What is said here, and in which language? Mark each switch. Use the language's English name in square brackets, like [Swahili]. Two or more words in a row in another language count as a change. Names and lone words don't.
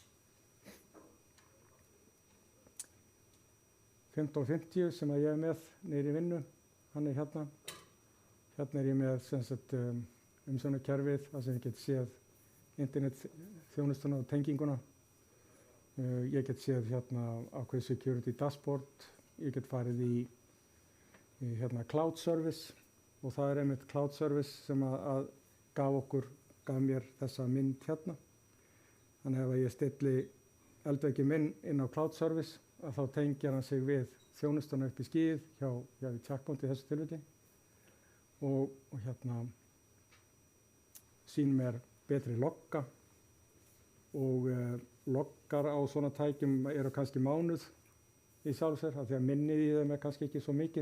[Icelandic] 1550 sem að ég er með niður í vinnu, hann er hérna. Hérna er ég með umsjónarkerfið, þar sem ég get séð internetþjónustuna og tenginguna. Ég get séð hérna ákveð [English] security dashboard, [Icelandic] ég get farið í hérna [English] cloud service [Icelandic] og það er einmitt [English] cloud service [Icelandic] sem að gaf mér þessa mynd hérna. Þannig ef ég stilli eldveggi minn inn á [English] cloud service [Icelandic] að þá tengir hann sig við þjónustuna upp í skíið hjá chatbot í þessu tilfelli og sýnir mér betri logga og loggar á svona tækjum eru kannski mánuð í sjálfu sér af því að minnið í þeim kannski ekki svo mikið.